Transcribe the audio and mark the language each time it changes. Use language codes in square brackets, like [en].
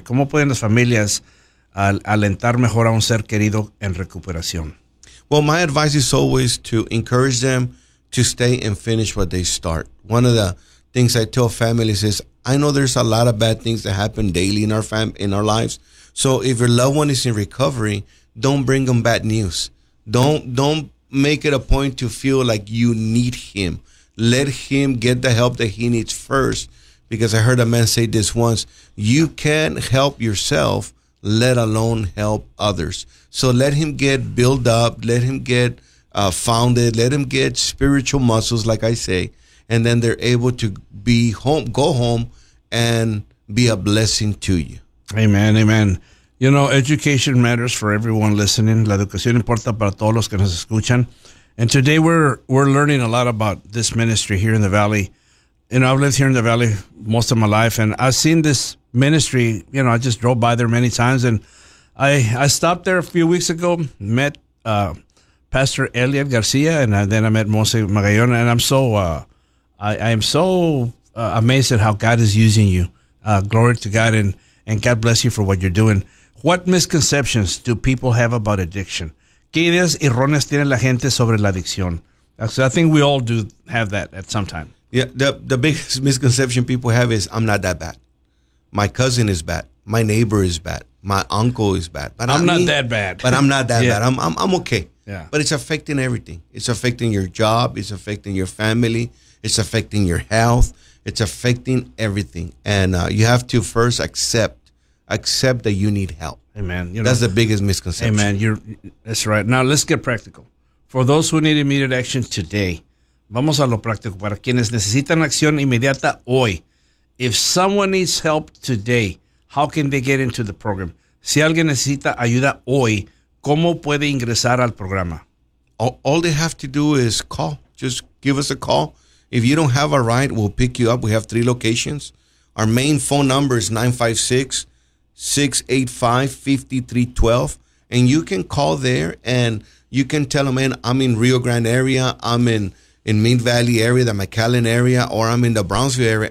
[es] ¿Cómo pueden las familias alentar mejor a un ser querido en recuperación? [en] Well, my advice is always to encourage them to stay and finish what they start. One of the things I tell families is, I know there's a lot of bad things that happen daily in our lives. So if your loved one is in recovery, don't bring them bad news. Don't make it a point to feel like you need him. Let him get the help that he needs first. Because I heard a man say this once, you can't help yourself, let alone help others. So let him get built up. Let him get founded. Let him get spiritual muscles, like I say. And then they're able to be home, go home and be a blessing to you. Amen, amen. You know, education matters for everyone listening. [es] La educación importa para todos los que nos escuchan. [en] And today we're learning a lot about this ministry here in the Valley. You know, I've lived here in the Valley most of my life, and I've seen this ministry. You know, I just drove by there many times, and I stopped there a few weeks ago, met Pastor Elliot Garcia, and then I met Monse Magallona, and I'm so I am so amazed at how God is using you. Glory to God, and God bless you for what you're doing. What misconceptions do people have about addiction? [es] ¿Qué ideas erróneas tiene la gente sobre la adicción? [en] So I think we all do have that at some time. Yeah, the biggest misconception people have is, I'm not that bad. My cousin is bad. My neighbor is bad. My uncle is bad. But I'm not that bad. But I'm not that bad. I'm okay. Yeah. But it's affecting everything. It's affecting your job. It's affecting your family. It's affecting your health. It's affecting everything. And you have to first accept that you need help. Amen. That's the biggest misconception. Amen. That's right. Now, let's get practical. For those who need immediate action today, [es] vamos a lo práctico. Para quienes necesitan acción inmediata hoy, [en] if someone needs help today, how can they get into the program? [es] Si alguien necesita ayuda hoy, ¿cómo puede ingresar al programa? [en] All they have to do is call. Just give us a call. If you don't have a ride, we'll pick you up. We have three locations. Our main phone number is 956-685-5312. And you can call there and you can tell them, man, I'm in Rio Grande area. I'm in Mid Valley area, the McAllen area, or I'm in the Brownsville area.